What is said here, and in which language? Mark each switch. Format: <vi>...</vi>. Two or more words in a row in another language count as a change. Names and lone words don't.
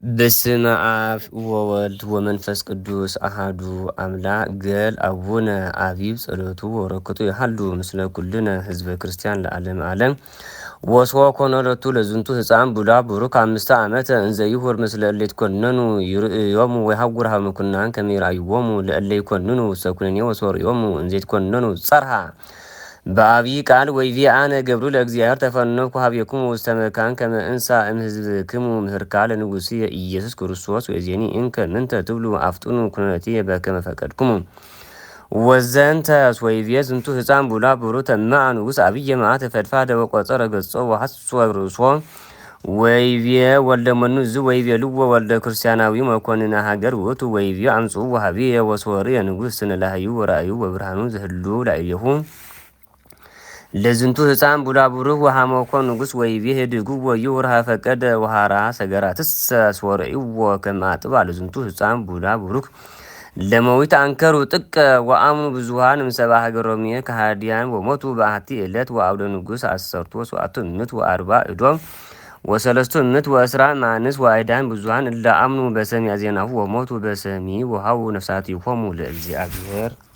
<gez>በስመ አብ ወወልድ ወመንፈስ ቅዱስ አሃዱ አምላክ ገል አቡነ አቢብ ጸሎቱ ወረከቱ ያህሉ ምስለ ኩልነ ህዝበ ክርስቲያን ለዓለም ዓለም ወስወ ኮነለቱ ለዝንቱ ህፃን ቡዳ ቡሩክ 5 ዓመት እንዘ ይሁር ምስለ እለ ይትኮነኑ ይርእዮሙ ወይሐውር ሀበ ምኩናን ከመ ይርአይዎሙ ለእለ ይኮንኑ ሰኩነኔ ወሶርዮሙ እንዘ ይትኮነኑ ጸርሃ በአብይ ቃል ወይቪአነ ገብሩ ለእግዚአብሔር ተፈነኩ ሀቤክሙ ውስተ መካን ከመ እንሣ እምሕዝብክሙ ምህርካ ለንጉሥየ ኢየሱስ ክርስቶስ ወእዜኒ እንከ ምንተ ትብሉ አፍጥኑ ኩነኔየ በከመ ፈቀድክሙ ወዘንተ ወይቤ ዝንቱ ህፃን ቡላ ብሩ ተማዕ ንጉሥ አብየ መዓት ፈድፋደ ወቆጸረ ገጾ ወሐሶ ርእሶ ወይቤ ወልደ መኑ ዝ ወይቤ ልዎ ወልደ ክርስቲያናዊ መኮንነ ሀገር ውእቱ ወይቤ አምጽኡ ወሀቢየ ወሶርየ ንጉሥ ስንላህዩ ወራእዩ ወብርሃኑ ዝህሉ ላዕሌሁ ለዝንቱ ህፃን ቡዳ ቡሩክ ወሃመኮ ንጉሥ ወይቤ ህድጉ ወይሁር ፈቀደ ወሃራ ሰገራትስ ሶርይዎ ከመ አጥባ ለዝንቱ ህፃን ቡዳ ቡሩክ ለመዊት አንከሩ ጥቀ ወአምኑ ብዙሃን እምሰባ ሀገረ ሮሜ ከሃዲያን ወሞቱ በአሐቲ ዕለት ወአውደ ንጉሥ 17 እምት ወአርባ እዶም ወሰለስቱ እምት ወእስራ ማንስ ወአይዳን ብዙሃን እለ አምኑ በሰሚዐ ዜናሁ ወሞቱ በሰሚ ወሃቡ ነፍሳቲሆሙ ለእግዚአብሔር</gez>